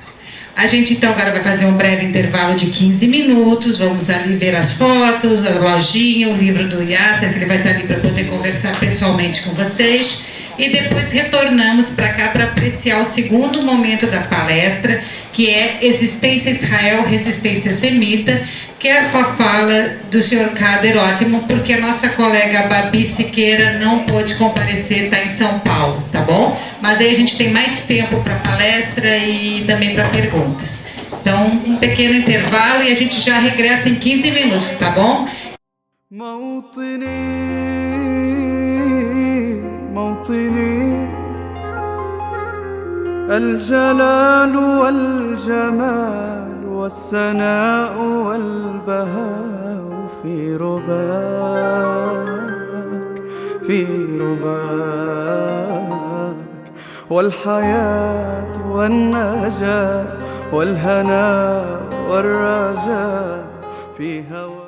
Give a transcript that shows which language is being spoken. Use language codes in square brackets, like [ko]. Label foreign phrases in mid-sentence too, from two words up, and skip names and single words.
[pt] A gente então agora vai fazer um breve intervalo de 15 minutos, vamos ali ver as fotos, a lojinha, o livro do Yasser, que ele vai estar ali para poder conversar pessoalmente com vocês, e depois retornamos para cá para apreciar o segundo momento da palestra, que é Existência Israel, Resistência Semita, que é com a fala do senhor Kader Ottman, porque a nossa colega Babi Siqueira não pôde comparecer, está em São Paulo, tá bom? Mas aí a gente tem mais tempo para palestra e também para perguntas. Então, um pequeno intervalo e a gente já regressa em 15 minutos, tá bom? [ar] الجلال والجمال والسناء والبهاء في رباك والحياة والنجاة والهناء والرجاء في هواك.